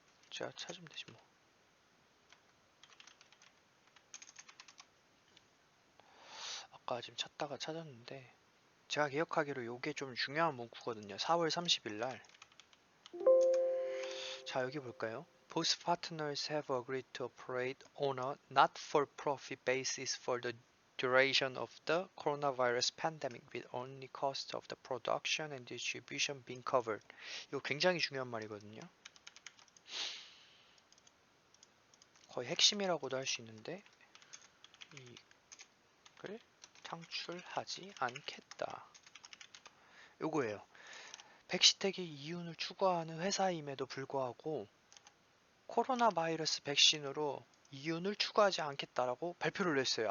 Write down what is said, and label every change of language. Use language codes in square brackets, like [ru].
[ko] 제가 찾으면 되지 뭐. 아까 지금 찾다가 찾았는데 제가 기억하기로 요게 좀 중요한 문구거든요. 4월 30일 날. 자 여기 볼까요? [en] Both partners have agreed to operate on a not-for-profit basis for the duration of the coronavirus pandemic with only cost of the production and distribution being covered. [ko] 이거 굉장히 중요한 말이거든요. 거의 핵심이라고도 할 수 있는데 이익을 창출하지 않겠다. 요거예요. 백시텍이 이윤을 추구하는 회사임에도 불구하고 코로나 바이러스 백신으로 이윤을 추구하지 않겠다라고 발표를 했어요.